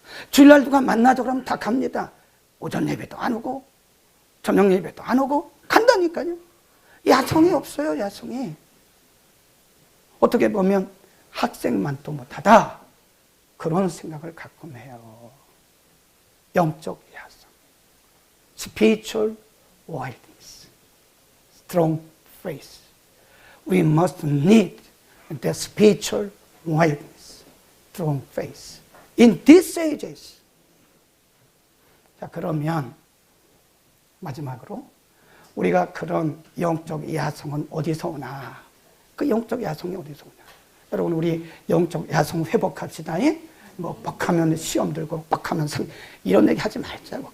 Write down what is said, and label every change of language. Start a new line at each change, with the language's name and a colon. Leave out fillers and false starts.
Korean: 주일날 누가 만나자고 그러면 다 갑니다. 오전 예배도 안 오고 저녁 예배도 안 오고 간다니까요. 야성이 없어요, 야성이. 어떻게 보면 학생만도 못하다, 그런 생각을 가끔 해요. 영적 야성,
English: spiritual wildness, strong faith. We must need the spiritual wildness, strong faith in these ages.
Korean: 자, 그러면 마지막으로 우리가 그런 영적 야성은 어디서 오나? 그 영적 야성이 어디서 오냐? 여러분, 우리 영적 야성 회복합시다. 뭐 뻑하면 시험 들고 뻑하면 이런 얘기 하지 말자고.